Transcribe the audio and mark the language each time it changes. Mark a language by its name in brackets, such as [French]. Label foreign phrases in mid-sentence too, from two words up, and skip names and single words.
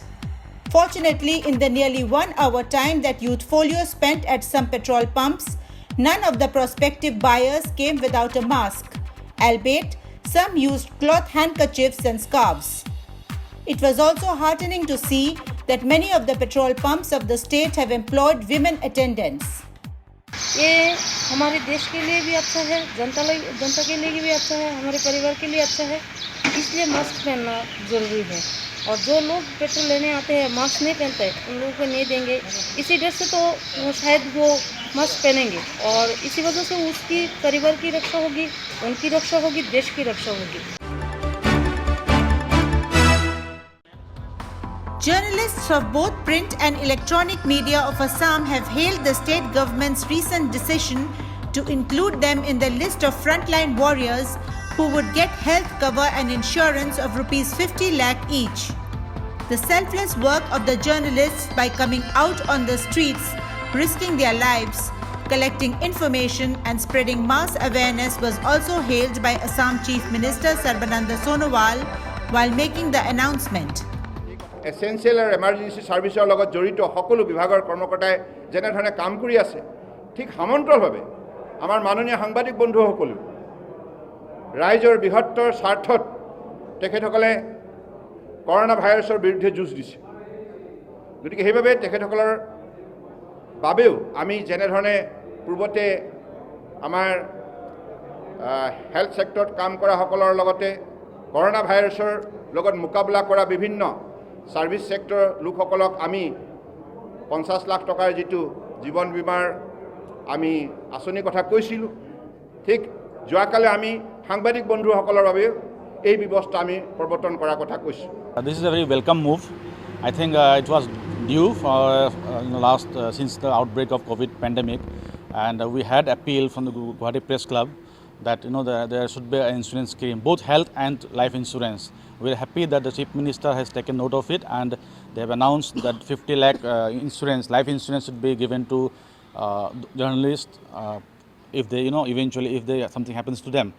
[English] Fortunately, in the nearly 1 hour time that Youth Folio spent at some petrol pumps, none of the prospective buyers came without a mask, albeit some used cloth handkerchiefs and scarves. It was also heartening to see that many of the petrol pumps of the state have employed women attendants. [Hindi] ये हमारे देश के लिए भी अच्छा है, जनता के लिए भी अच्छा है, हमारे परिवार के लिए अच्छा है, इसलिए मास्क पहनना ज़रूरी है। और जो लोग पेट्रोल लेने आते हैं मास्क नहीं पहनते, उन लोगों को नहीं देंगे, इसी डर से तो शायद वो मास्क पहनेंगे और इसी वजह से उसकी परिवार की रक्षा होगी, उनकी रक्षा होगी, देश की रक्षा होगी। [English] Journalists of both print and electronic media of Assam have hailed the state government's recent decision to include them in the list of frontline warriors who would get health cover and insurance of Rs 50 lakh each. The selfless work of the journalists by coming out on the streets, risking their lives, collecting information and spreading mass awareness was also hailed by Assam Chief Minister Sarbananda Sonowal while making the announcement. [Assamese] এসেঞ্চিয়েল আৰু [English] emergency service [Assamese] লগত জড়িত সকলো বিভাগৰ কৰ্মকৰ্তাই যেনেধৰণে কাম কৰি আছে ঠিক সমান্তৰালভাৱে আমাৰ মাননীয় সাংবাদিক বন্ধুসকল ৰাইজৰ বৃহত্তৰ স্বাৰ্থত তেখেতসকলে [English] corona virus [Assamese] বিৰুদ্ধে যুঁজ দিছে গতিকে সেইভাবে তেখেতসকলৰ বাবেও আমি যেনেধৰণে পূৰ্বতে আমাৰ [English] health sector [Assamese] কাম কৰা সকলৰ লগতে [English] corona virus [Assamese] লগত মোকাবিলা কৰা বিভিন্ন [English] service sector [Assamese] লোকসকলক আমি 50 লাখ টাকার যেটো জীবন বীমার আমি আঁচনিৰ কথা কৈছিলো ঠিক যোৱাকালে আমি সাংবাদিক বন্ধুসকলৰ বাবে এই ব্যৱস্থা আমি প্ৰৱৰ্তন কৰাৰ কথা কৈছো। [English] This is a very welcome move. I think it was due for since the outbreak of COVID pandemic, and we had appeal from the Govt Press Club that there should be an insurance scheme, both health and life insurance. We are happy that the Chief Minister has taken note of it, and they have announced that 50 lakh life insurance should be given to journalists if they, eventually if something happens to them.